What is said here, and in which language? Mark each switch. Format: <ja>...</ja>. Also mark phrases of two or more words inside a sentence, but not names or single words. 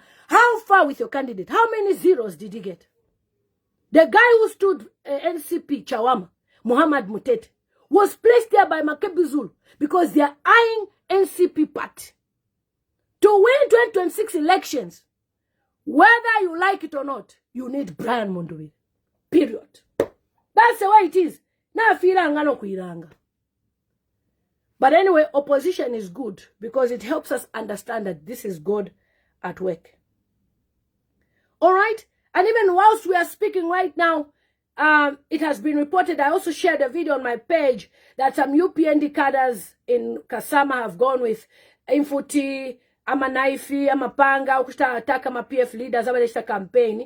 <en>How far with your candidate? How many zeros did he get? The guy who stood NCP Chawama, Muhammad Mutete, was placed there by Makebe Zulu because they are eyeing NCP party. To win 2026 elections, whether you like it or not, you need Brian Mundubile. Period. That's the way it is.</en> <bem>Na filanga no kuiranga.</bem> <en>But anyway, opposition is good because it helps us understand that this is God at work. All right? And even whilst we are speaking right now, it has been reported, I also shared a video on my page that some UPND cadres in Kasama have gone with</en> <bem>Infuti, Amanaifi, Amapanga, Ukusta</bem> <en>attack PF leaders, Abalesta campaign.</en>